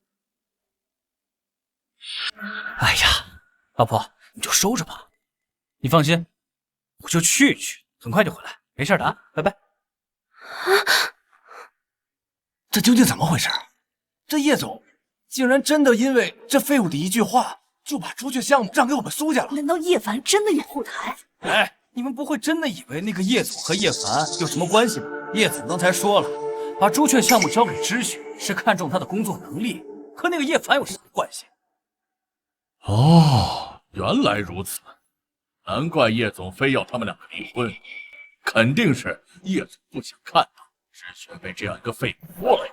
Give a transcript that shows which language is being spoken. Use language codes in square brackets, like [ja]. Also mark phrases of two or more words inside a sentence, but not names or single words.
[zh] 哎呀，老婆，你就收着吧。你放心，我就去，很快就回来，没事的啊，拜拜。这究竟怎么回事？这叶总竟然真的因为这废物的一句話，就把朱雀項目讓給我們蘇家了？難道葉凡真的有後台？哎，你們不會真的以為那個葉總和葉凡有什麼關係吧？葉總剛才說了，把朱雀項目交給知雪是看中他的工作能力，和那個葉凡有什麼關係？哦，原來如此，難怪葉總非要他們兩個離婚，肯定是葉總不想看到知雪被這樣一個廢物拖累。